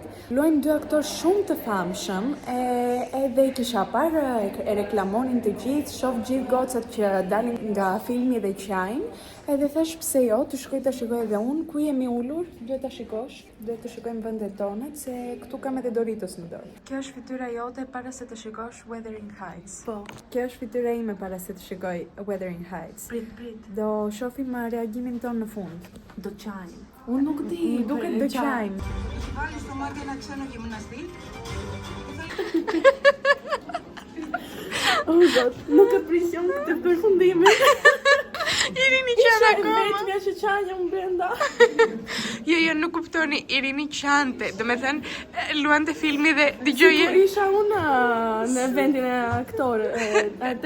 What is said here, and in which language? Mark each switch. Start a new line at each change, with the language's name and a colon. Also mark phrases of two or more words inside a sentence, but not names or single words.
Albanian: Luajnë dy aktor shumë të famshëm, edhe i kisha parë, e reklamonin të gjithë, shoh gjithë gocat që dalin nga filmi dhe qajnë, edhe thash pse jo, të shkoj ta shikoj edhe unë, ku jemi ulur, duhet ta shikosh, duhet të shikojmë vendet tonet, se këtu kam edhe Doritos në dorë. Kjo është fytyra jote para se të shikosh Wuthering Heights. Po. Kjo është fytyra ime para se të shikoj Wuthering Heights. Prit. Do shohim reagimin ton në fund. Do qajmë. Unë nuk di, duket do qajmë.
Greek: Βάλεις στο μάτι ένα ξένο γυμναστή.
English: Oh god,
Albanian: nuk e prision këtë përfundimin. Irini qan akoma. Vetëmja që qanja unë brenda. Jo, nuk kuptoni, Irini qante. Do me thënë, luante filmi dhe dëgjoje. Sigur isha unë në vendin e aktor, atë.